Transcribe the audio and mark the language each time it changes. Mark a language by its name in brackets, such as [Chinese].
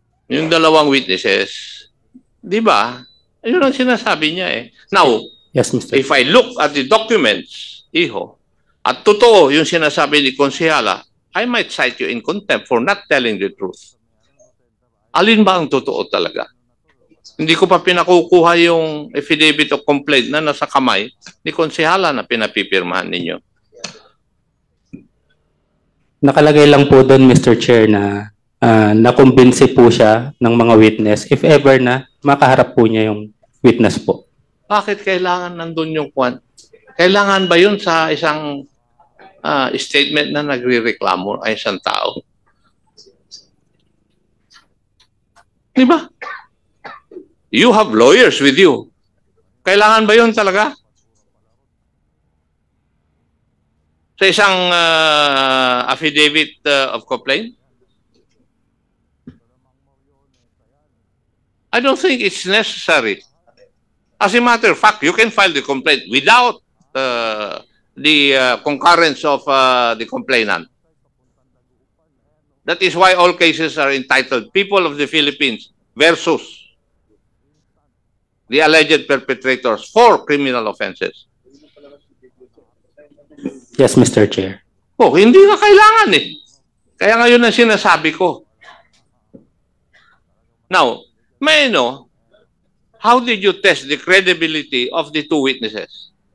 [Filipino] Yung dalawang witnesses. Di ba? Yun ang sinasabi niya eh. [English] Now, Yes, Mr. if I look at the documents, [Filipino] at totoo yung sinasabi ni Konsehala, [English] I might cite you in contempt for not telling the truth. [Filipino] Alin ba ang totoo talaga? Hindi ko pa pinakukuha yung affidavit of complaint na nasa kamay ni Konsehala na pinapipirmahan ninyo. Nakalagay lang po doon, Mr. Chair, na nakumbinsi po siya ng mga witness [English] if ever [Filipino] na makaharap po niya yung witness po. Bakit kailangan nandun yung kwan? Kailangan ba yun sa isang statement na nagre-reklamo ay isang tao? Di ba? [English] You have lawyers with you. [Filipino] Kailangan ba yun talaga? Sa isang affidavit of complaint? [English] I don't think it's necessary. As a matter of fact, you can file the complaint without the concurrence of the complainant. That is why all cases are entitled People of the Philippines versus the alleged perpetrators for criminal offenses. Yes, Mr. Chair. [Filipino] Oh, hindi na kailangan eh. Kaya ngayon ang sinasabi ko. [English] Now, may I know, how did you test the credibility of the two witnesses?